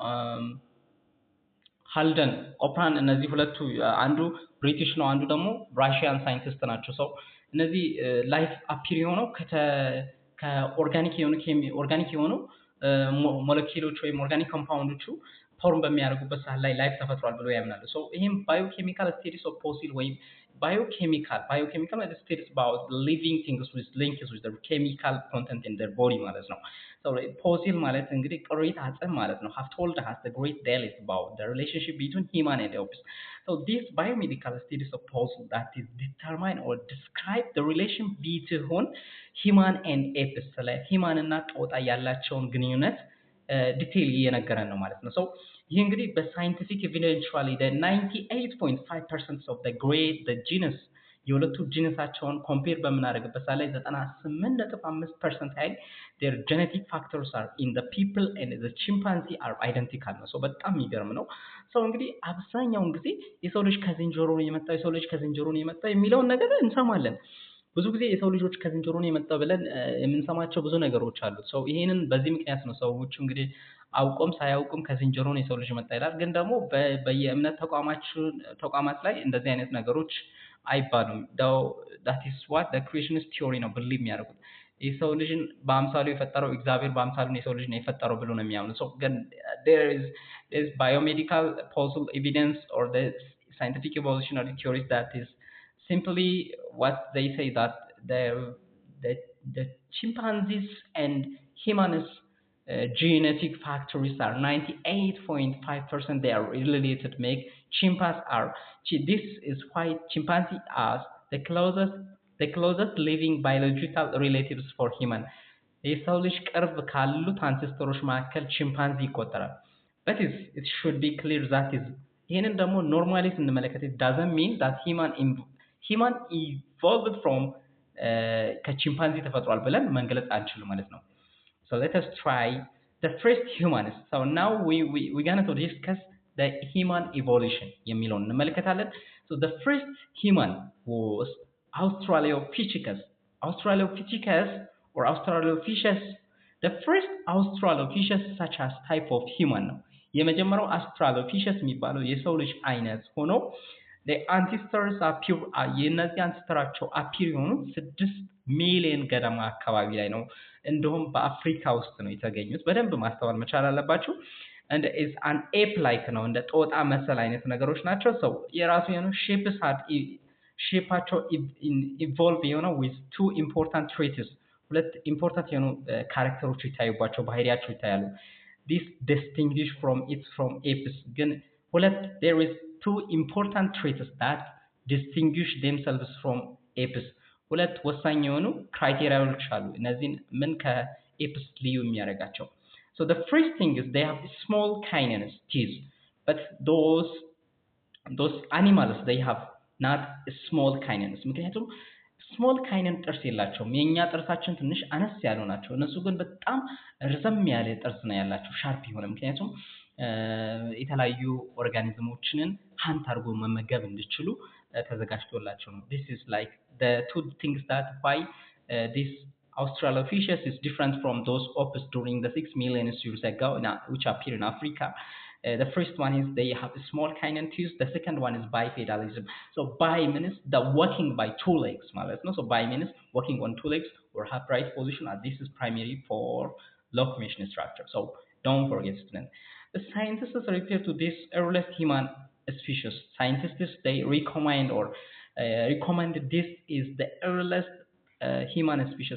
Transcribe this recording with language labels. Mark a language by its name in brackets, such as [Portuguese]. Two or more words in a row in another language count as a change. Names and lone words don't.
[Amharic] ሃልደን ኦፕራን እነዚህ ሁለቱ አንዱ ብሪቲሽ ነው፣ አንዱ ደግሞ [English] Russian scientist [Amharic] ናቸው። ሰው እነዚህ [English] life appear [Amharic] የሆነው ከኦርጋኒክ የሆኑ ሞለኪውሎች ወይም ኦርጋኒክ ኮምፓውንዶቹ ፎርም በሚያደርጉበት ሰዓት ላይ ላይፍ ተፈጥሯል ብለው ያምናሉ። ሶ ይሄም [English] biochemical studies of fossil [Amharic] ወይም [English] biochemical is studies about living things with links with the chemical content in their body [Amharic] ማለት ነው። [English] so fossil [Amharic] ማለት እንግዲህ ቅሪተ አጽም ማለት ነው። [English] have told us the great deal about the relationship between human and apes. so these biomedical studies of fossil that is determine or describe the relation between human and apes [Amharic] ላይ human እና ጦጣ ያላቸውን ግንኙነት ዲቴይል እየነገረን ነው ማለት ነው። so ይሄ እንግዲህ በሳይንቲፊክ ኢቫሉዌሽን [English] the 98.5% of the genus [Amharic] የሁለቱ ጂነሳቸውን ኮምፔር በመናደርግበት ላይ 98.5% ያህል [English] their genetic factors are in the people and the chimpanzee are identical [Amharic] ነው። so በጣም የሚገርም ነው። so እንግዲህ አብዛኛውን ጊዜ የሰው ልጅ ከዝንጀሮ ነው የመጣው የሚለውን ነገር እንሰማለን። ብዙ ጊዜ የሰው ልጆች ከዝንጀሮ ነው የመጣው ብለን የምንሰማቸው ብዙ ነገሮች አሉ። so ይሄንን በዚህ ምክንያት ነው ሰዎች እንግዲህ አውቆም ሳያውቅም ከዝንጀሮ ነው የሰው ልጅ መጣ ይላል። ግን ደግሞ በየእምነት ተቋማት ላይ እንደዚህ አይነት ነገሮች አይባሉም። [English] that is what the creationist theory [Amharic] ነው believe የሚያደርጉት የሰው ልጅን በአምሳሉ የፈጠረው እግዚአብሔር በአምሳሉ የሰው ልጅ ነው የፈጠረው ብሎ ነው የሚያምኑት። so ግን [English] there is biomedical possible evidence or the scientific evolutionary theories that is simply what they say that the the chimpanzees and humans genetic factors are 98.5% they are related make chimpanzees are this is why chimpanzee are the closest living biological relatives for human [Amharic] የሰው ልጅ ቅርብ ካሉት አንሴስተሮች መካከል ቺምፓንዚ ይቆጠራል [English] but it should be clear that is [Amharic] ይሄንን ደግሞ ኖርማሊ ስንመለከት [English] it doesn't mean that human evolved from [Amharic] ከቺምፓንዚ ተፈጥሯል ብለን መንገለጽ አንችልም ማለት ነው [English] so let us try the first humans so now we're going to discuss the human evolution [Amharic] የሚለውን እንመለከታለን [English] so the first human was Australopithecus or Australopithecus the first Australopithecus such as type of human [Amharic] ነው የመጀመሪያው Australopithecus የሚባለው የሰው ልጅ አይነት ሆኖ [English] the ancestors appear [Amharic] የነዚህ አንስተራቸው appear የሆኑት 6 ሚሊዮን ገደማ አካባቢ ላይ ነው እንደውም በአፍሪካ ውስጥ ነው የተገኙት በደንብ ማስተዋል መቻል አለባችሁ [English] and is an ape like [Amharic] ነው እንደ ጦጣ መሰል አይነት ነገሮች ናቸው ሰው የራሱ የሆነ ሼፓቸው ኢቮልቭ የሆነው [English] with two important traits [Amharic] ሁለት ኢምፖርታንት የሆኑ ካራክተሮች ይታዩባቸው ባህሪያቸው ይታያሉ [English] this distinguish from apes [Amharic] ግን ሁለት [English] there is two important traits that distinguish themselves from apes [Amharic] ሁለት ወሳኝ የሆኑ ክራይቴሪያዎች አሉ እነዚህን ምን ከኤፕስ ልዩ የሚያደርጋቸው [English] so the first thing is they have small canines teeth but those animals they have not small canines [Amharic] ምክንያቱም [English] small canine [Amharic] ጥርስ የላቸውም የኛ ጥርሳችን ትንሽ አነስ ያለው ናቸው እነሱ ግን በጣም ረዘም ያለ ጥርስ ነው ያላቸው ሻርፕ የሆነ ምክንያቱም [English] የተለያዩ ኦርጋኒዝሞችን ሃንት አድርጎ መመገብ እንዲችሉ ተዘጋጅቶላቸው ነው this is like the two things that why this Australopithecus is different from those apes during the 6 million years ago which appear in Africa the first one is they have a small canine teeth the second one is bipedalism so bi means the walking by two legs [Amharic] ማለት ነው [English] so bi means walking on two legs or upright position and this is primarily for locomotion structure so don't forget students the scientists refer to this earliest human species scientists they recommend or recommended this is the earliest human species